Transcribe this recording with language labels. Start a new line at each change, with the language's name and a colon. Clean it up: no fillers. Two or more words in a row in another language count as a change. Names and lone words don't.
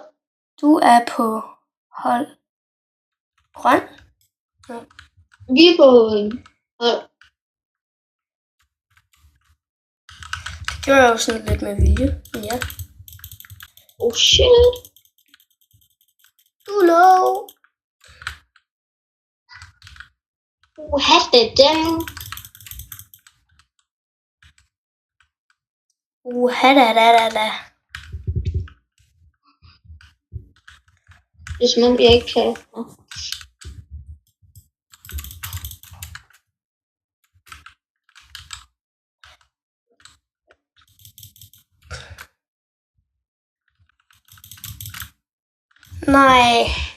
Danish: Du er på hold grøn. Ja. Vi er på hold. Det gør jeg jo sådan lidt med vilje. Ja.
English: Oh shit.
Danish: Du er
English: low. What the damn?
Danish: Da. Det er som om jeg ikke kan. Nej.